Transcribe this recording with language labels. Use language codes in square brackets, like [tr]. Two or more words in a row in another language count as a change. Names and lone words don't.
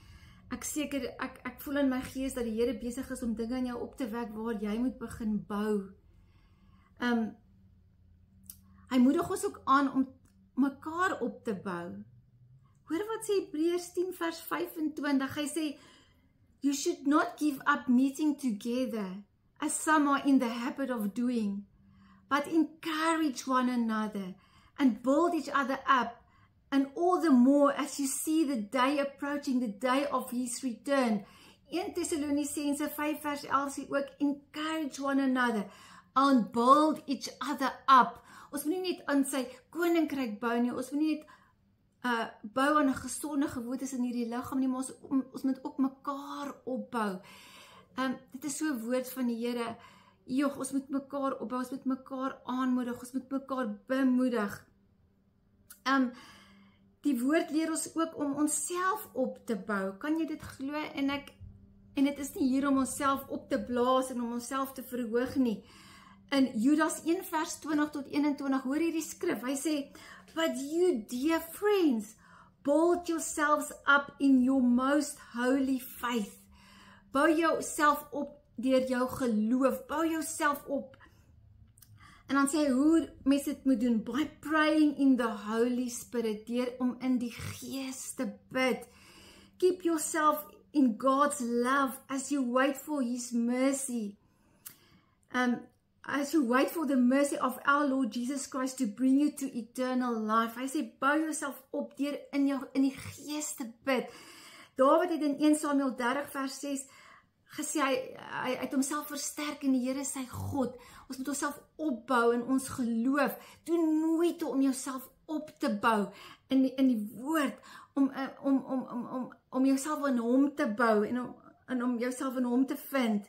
[af] Ek voel in my gees dat die Here besig is om dinge in jou op te wek waar jy moet begin bou. Hy moedig ons ook aan om mekaar op te bou. Hoor wat sê Hebreërs 10 vers 25. Hy sê, [en] you should not give up meeting together, as some are in the habit of doing, but encourage one another and build each other up, and all the more as you see the day approaching, the day of his return. [af] 1 Thessalonicense 5 vers 11 sê ook, [en] encourage one another and build each other up. [af] Ons moet nie net aan sy koninkryk bou nie, ons moet nie net bou aan 'n gesonde gewoontes in hierdie liggaam nie, maar ons moet ook mekaar opbou. Dit is so 'n woord van die Here. Ons moet mekaar opbou, ons moet mekaar aanmoedig, ons moet mekaar bemoedig. Die woord leer ons ook om onsself op te bou. Kan jy dit glo? En dit is nie hier om onsself op te blaas en om onsself te verhoog nie. In Judas 1 vers 20 tot 21, hoor hierdie skrif, hy sê, [en] but you, dear friends, build yourselves up in your most holy faith. [af] bou jouself op deur jou geloof, bou jouself op. En dan sê hy hoe mens dit moet doen, [en] by praying in the Holy Spirit, [af] deur om in die Gees te bid. [en] Keep yourself in God's love as you wait for His mercy. As you wait for the mercy of our Lord Jesus Christ to bring you to eternal life. [af] Hy sê, bou jouself op deur in die Gees te bid. Dawid het in 1 Samuel 30 vers 6 gesê, hy het homself versterk in die Here sy God. Ons moet onsself opbou in ons geloof. Doen moeite om jouself op te bou in die woord, om jouself in hom te bou en om jouself in hom te vind.